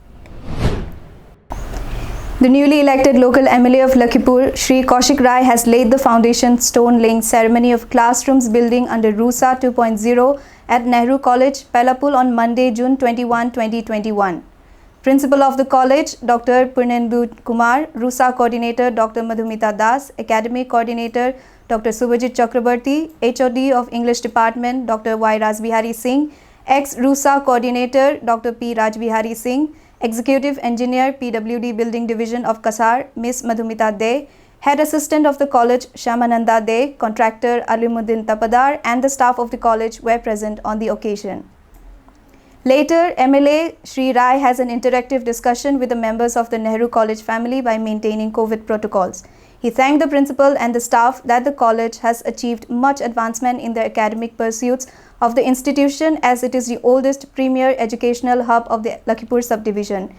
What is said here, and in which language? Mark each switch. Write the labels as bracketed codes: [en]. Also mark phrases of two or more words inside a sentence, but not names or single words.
[en] The newly elected local MLA of Lakhipur, Shri Kaushik Rai, has laid the foundation stone laying ceremony of classrooms building under RUSA 2.0 at Nehru College, Belapur on Monday, June 21, 2021. Principal of the college, Dr. Purnendu Kumar, RUSA Coordinator, Dr. Madhumita Das, Academic Coordinator, Dr. Subhajit Chakrabarti, HOD of English Department, Dr. Y. Rajbihari Singh, ex-RUSA Coordinator, Dr. P. Rajbihari Singh, Executive Engineer, PWD Building Division of Kasar, Ms. Madhumita De, Head Assistant of the College, Shyamananda De, Contractor Alimuddin Tapadar, and the staff of the college were present on the occasion. Later, MLA Shri Rai has an interactive discussion with the members of the Nehru College family by maintaining COVID protocols. He thanked the principal and the staff that the college has achieved much advancement in the academic pursuits of the institution as it is the oldest premier educational hub of the Lakhipur subdivision.